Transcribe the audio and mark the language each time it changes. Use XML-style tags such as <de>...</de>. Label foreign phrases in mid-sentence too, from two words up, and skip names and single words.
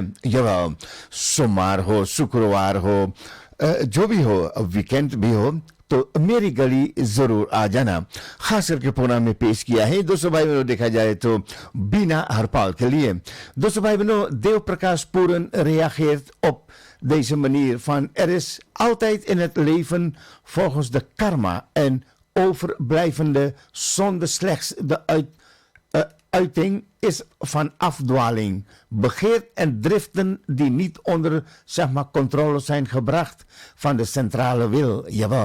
<hi>जब सोमवार हो, शुक्रवार हो, जो भी हो, वीकेंड भी हो, तो मेरी गली जरूर आ जाना. खास करके प्रोग्राम में पेश किया है दोस्तों भाई बहनों. देखा जाए तो बिना हरपाल के लिए दोस्तों भाई beno,</hi> <nl>Deo Prakash Puren reageert op deze manier van er is altijd in het leven volgens de karma en overblijvende zonde slechts de uiting is van afdwaling, begeert en driften die niet onder zeg maar, controle zijn gebracht van de centrale wil. Jawel.</nl>